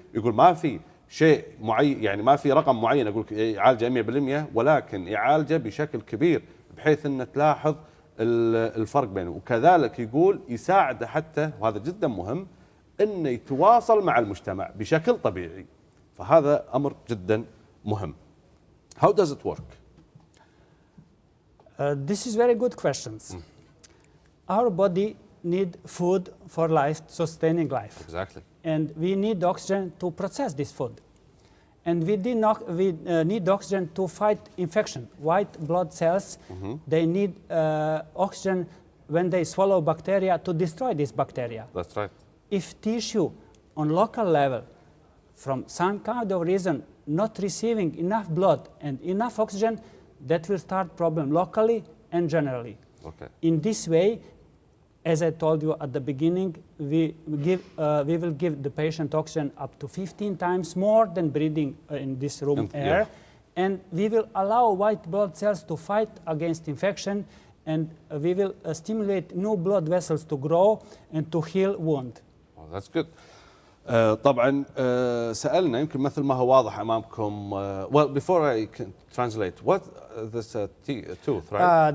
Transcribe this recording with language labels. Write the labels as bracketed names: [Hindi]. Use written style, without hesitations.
[Arabic] يقول ما في شيء معين، يعني ما في رقم معين اقول يعالجه 100%، ولكن يعالجه بشكل كبير بحيث ان تلاحظ الفرق بينه. وكذلك يقول يساعده حتى، وهذا جدا مهم، انه يتواصل مع المجتمع بشكل طبيعي، فهذا امر جدا مهم. [English] How does it work? This is very good questions. Our body need food for life, sustaining life. Exactly. And we need oxygen to process this food. And we need oxygen to fight infection. White blood cells, they need oxygen when they swallow bacteria to destroy this bacteria. That's right. If tissue on local level, from some kind of reason, not receiving enough blood and enough oxygen, that will start problem locally and generally. Okay. In this way, as I told you at the beginning, we will give the patient oxygen up to 15 times more than breathing in this room air. Yeah. And we will allow white blood cells to fight against infection, and we will stimulate new blood vessels to grow and to heal wound. Oh, that's good. [Arabic] طبعا سألنا يمكن مثل ما هو واضح أمامكم. [English] Well, before I can translate, what this tooth, right?